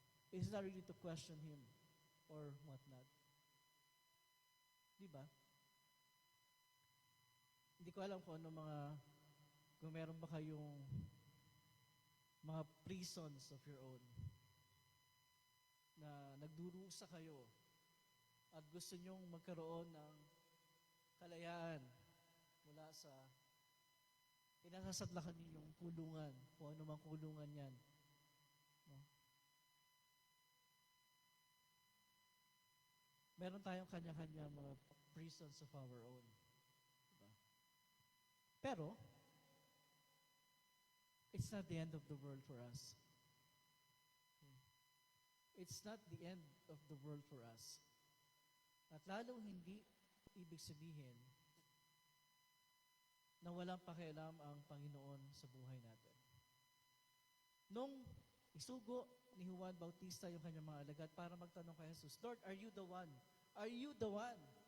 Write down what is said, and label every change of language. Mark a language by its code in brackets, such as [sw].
[en] It's not really to question Him or whatnot. [tl] Di ba? Hindi ko alam kung kung meron ba kayong mga [en] prisons of your own [tl] na nagdurusa kayo at gusto nyong magkaroon ng kalayaan mula sa pinasasadlakan ninyong kulungan, kung ano mang kulungan yan. No? Meron tayong kanya-kanya mga [en] prisons of our own. [tl] Diba? Pero, [en] it's not the end of the world for us. It's not the end of the world for us. [tl] At lalong hindi ibig sabihin na walang pakialam ang Panginoon sa buhay natin. Nung isugo ni Juan Bautista yung kanyang mga alagad para magtanong kay Jesus, [en] Lord, are you the one? [tl] Are you the one?